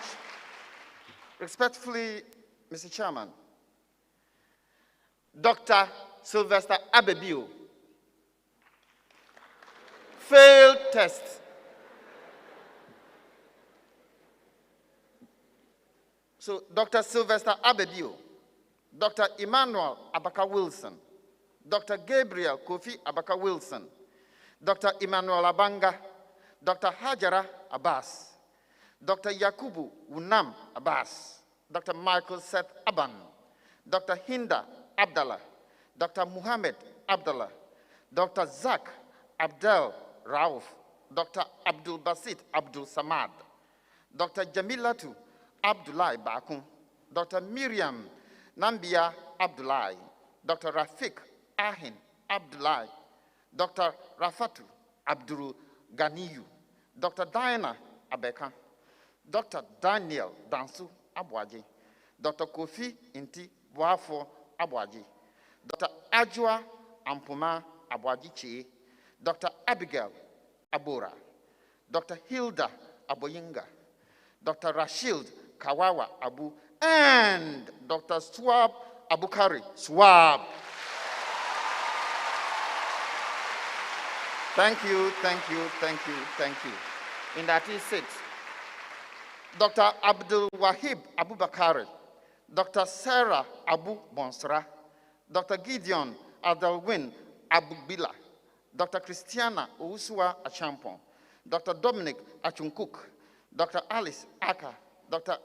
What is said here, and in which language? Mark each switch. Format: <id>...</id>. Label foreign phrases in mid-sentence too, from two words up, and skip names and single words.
<en>Respectfully, Mr. Chairman, Dr. Sylvester Abebio. Failed test. So, Dr. Sylvester Abebio, Dr. Emmanuel Abaka Wilson, Dr. Gabriel Kofi Abaka Wilson, Dr. Emmanuel Abanga, Dr. Hajara Abbas, Dr. Yakubu Unam Abbas, Dr. Michael Seth Aban, Dr. Hinda Abdallah, Dr. Muhammad Abdallah, Dr. Zak Abdel Rauf, Dr. Abdul Basit Abdul Samad, Dr. Jamilatu Abdullahi Bakun, Dr. Miriam Nambia Abdullahi, Dr. Rafiq Ahin Abdullahi, Dr. Rafatu Abdul Ganiyu, Dr. Diana Abeka, Dr. Daniel Dansu Abwaji, Dr. Kofi Inti Boafo Abwaji, Dr. Ajua Ampuma Abwaji Chi, Dr. Abigail Abora, Dr. Hilda Aboyinga, Dr. Rashid Kawawa Abu, and Dr. Swab Abukari Swab. Thank you. In that is it. Dr. Abdul Wahib Abu Bakari, Dr. Sarah Abu Bonsra, Dr. Gideon Adalwin Abu Bila, Dr. Christiana Ousua Achampon, Dr. Dominic Achunkuk, Dr. Alice Aka, Dr.</en>